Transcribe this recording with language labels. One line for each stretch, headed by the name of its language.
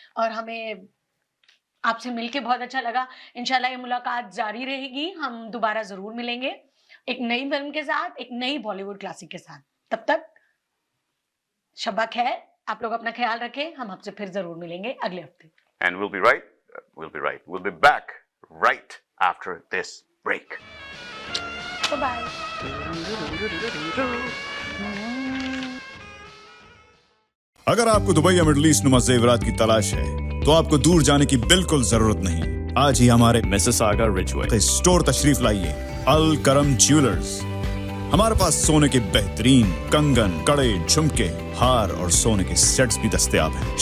Hindi: और हमें आपसे मिलके बहुत अच्छा लगा। इंशाल्लाह ये मुलाकात जारी रहेगी, हम दोबारा जरूर मिलेंगे एक नई फिल्म के साथ, एक नई बॉलीवुड क्लासिक के साथ। तब तक शब्बा खैर, आप लोग अपना ख्याल रखें, हम आपसे फिर जरूर मिलेंगे अगले हफ्ते।
English: And we'll be back right after this break. Bye.
Hindi: अगर आपको दुबई या मिडल ईस्ट नुमा ज़ेवरात की तलाश है, तो आपको दूर जाने की बिल्कुल जरूरत नहीं। आज ही हमारे मिसिसागा रिचवे स्टोर तशरीफ लाइए, अल करम ज्वेलर्स। हमारे पास सोने के बेहतरीन कंगन, कड़े, झुमके, हार और सोने के सेट्स भी दस्तयाब हैं।